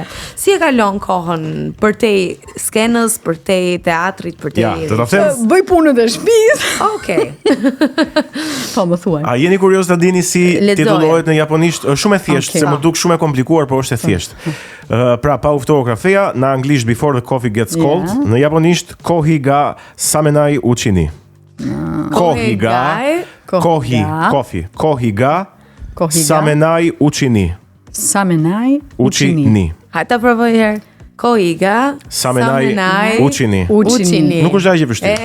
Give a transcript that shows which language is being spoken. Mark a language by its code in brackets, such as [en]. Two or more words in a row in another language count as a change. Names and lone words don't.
[sq] Si e kalon kohën përtej skenës, përtej teatrit, përtej. Ja, do ta them. Bëj punën e shtëpisë. Okej. Po më thuaj. A jeni kurioz ta dini si titullohet në japonisht? Është shumë e thjeshtë, se më duk shumë e komplikuar, por është e thjeshtë. Pra pa u ftuar kafeja, në anglisht [en] before the coffee gets cold, [ja] në japonisht コーヒーが冷めないうちに. コーヒーが冷めないうちに. 冷めないうちに. [sq] Hajta provoj herë. [ja] コーヒーが冷めないうちに. [sq] Nuk është aq e vështirë.